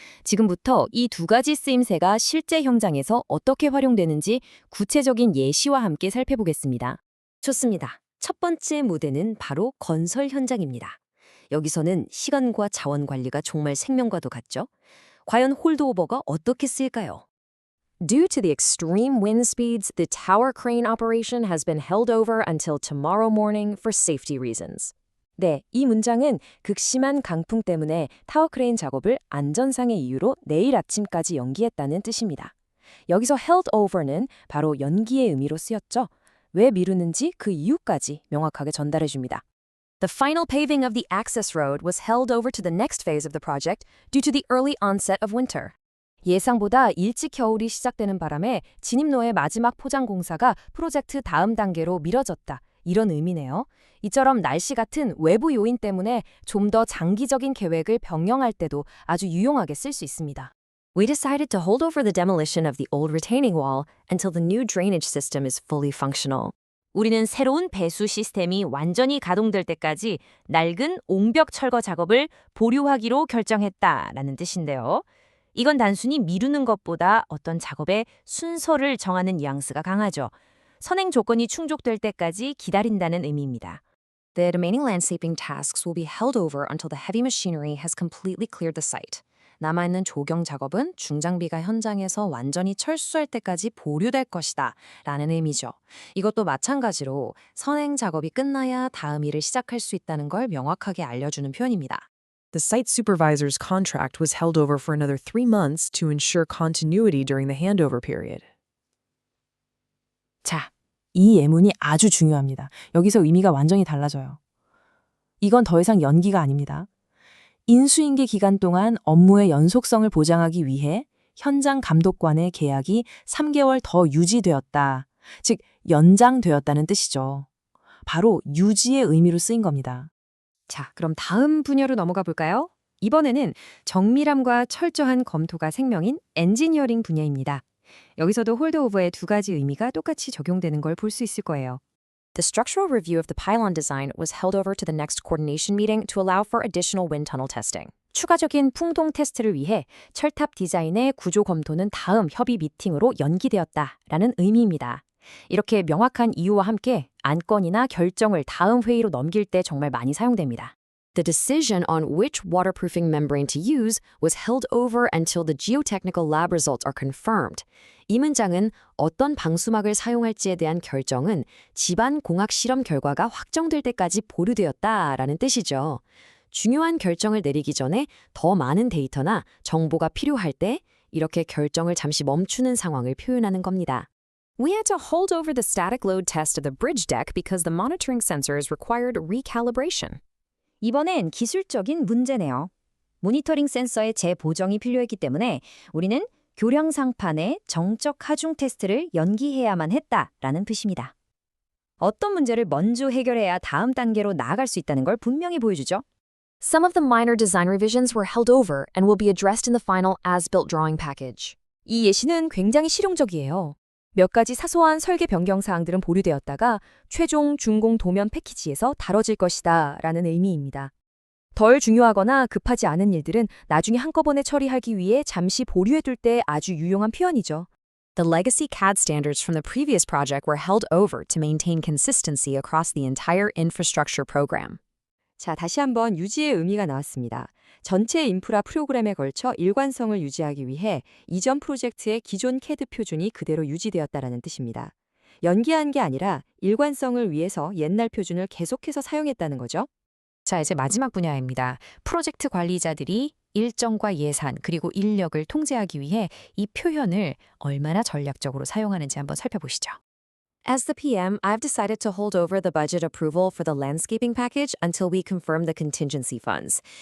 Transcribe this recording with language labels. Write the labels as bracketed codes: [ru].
[ko] 지금부터 이 두 가지 쓰임새가 실제 현장에서 어떻게 활용되는지 구체적인 예시와 함께 살펴보겠습니다. 좋습니다. 첫 번째 무대는 바로 건설 현장입니다. 여기서는 시간과 자원 관리가 정말 생명과도 같죠? 과연 홀드오버가 어떻게 쓰일까요? [en] Due to the extreme wind speeds, the tower crane operation has been held over until tomorrow morning for safety reasons. [ko] 네, 이 문장은 극심한 강풍 때문에 타워 크레인 작업을 안전상의 이유로 내일 아침까지 연기했다는 뜻입니다. 여기서 held over는 바로 연기의 의미로 쓰였죠. 왜 미루는지 그 이유까지 명확하게 전달해 줍니다. [en] The final paving of the access road was held over to the next phase of the project due to the early onset of winter. [ko] 예상보다 일찍 겨울이 시작되는 바람에 진입로의 마지막 포장 공사가 프로젝트 다음 단계로 미뤄졌다. 이런 의미네요. 이처럼 날씨 같은 외부 요인 때문에 좀 더 장기적인 계획을 변경할 때도 아주 유용하게 쓸 수 있습니다. [en] We decided to hold over the demolition of the old retaining wall until the new drainage system is fully functional. [ko] 우리는 새로운 배수 시스템이 완전히 가동될 때까지 낡은 옹벽 철거 작업을 보류하기로 결정했다라는 뜻인데요. 이건 단순히 미루는 것보다 어떤 작업의 순서를 정하는 뉘앙스가 강하죠. 선행 조건이 충족될 때까지 기다린다는 의미입니다. [en] The remaining landscaping tasks will be held over until the heavy machinery has completely cleared the site. [ko] 남아있는 조경 작업은 중장비가 현장에서 완전히 철수할 때까지 보류될 것이다 라는 의미죠. 이것도 마찬가지로 선행 작업이 끝나야 다음 일을 시작할 수 있다는 걸 명확하게 알려주는 표현입니다. [en] The site supervisor's contract was held over for another 3 months to ensure continuity during the handover period. [ko] 자, 이 예문이 아주 중요합니다. 여기서 의미가 완전히 달라져요. 이건 더 이상 연기가 아닙니다. 인수인계 기간 동안 업무의 연속성을 보장하기 위해 현장 감독관의 계약이 3개월 더 유지되었다. 즉, 연장되었다는 뜻이죠. 바로 유지의 의미로 쓰인 겁니다. 자, 그럼 다음 분야로 넘어가 볼까요? 이번에는 정밀함과 철저한 검토가 생명인 엔지니어링 분야입니다. 여기서도 홀드오버의 두 가지 의미가 똑같이 적용되는 걸 볼 수 있을 거예요. [en] The structural review of the pylon design was held over to the next coordination meeting to allow for additional wind tunnel testing. [ko] 추가적인 풍동 테스트를 위해 철탑 디자인의 구조 검토는 다음 협의 미팅으로 연기되었다라는 의미입니다. 이렇게 명확한 이유와 함께 안건이나 결정을 다음 회의로 넘길 때 정말 많이 사용됩니다. [en] The decision on which waterproofing membrane to use was held over until the geotechnical lab results are confirmed. [ko] 이 문장은 어떤 방수막을 사용할지에 대한 결정은 집안 공학 실험 결과가 확정될 때까지 보류되었다라는 뜻이죠. 중요한 결정을 내리기 전에 더 많은 데이터나 정보가 필요할 때 이렇게 결정을 잠시 멈추는 상황을 표현하는 겁니다. [en] We had to hold over the static load test of the bridge deck because the monitoring sensors required recalibration. [ko] 이번엔 기술적인 문제네요. 모니터링 센서의 재보정이 필요했기 때문에 우리는 교량 상판의 정적 하중 테스트를 연기해야만 했다라는 뜻입니다. 어떤 문제를 먼저 해결해야 다음 단계로 나아갈 수 있다는 걸 분명히 보여주죠. [en] Some of the minor design revisions were held over and will be addressed in the final as-built drawing package. [ko] 이 예시는 굉장히 실용적이에요. 몇 가지 사소한 설계 변경 사항들은 보류되었다가 최종 준공 도면 패키지에서 다뤄질 것이다 라는 의미입니다. 덜 중요하거나 급하지 않은 일들은 나중에 한꺼번에 처리하기 위해 잠시 보류해둘 때 아주 유용한 표현이죠. [en] The legacy CAD standards from the previous project were held over to maintain consistency across the entire infrastructure program. [ko] 자, 다시 한번 유지의 의미가 나왔습니다. 전체 인프라 프로그램에 걸쳐 일관성을 유지하기 위해 이전 프로젝트의 기존 CAD 표준이 그대로 유지되었다라는 뜻입니다. 연기한 게 아니라 일관성을 위해서 옛날 표준을 계속해서 사용했다는 거죠. 자, 이제 마지막 분야입니다. 프로젝트 관리자들이 일정과 예산 그리고 인력을 통제하기 위해 이 표현을 얼마나 전략적으로 사용하는지 한번 살펴보시죠. [en] As the PM, I've decided to hold over the budget approval for the landscaping package until we confirm the contingency funds.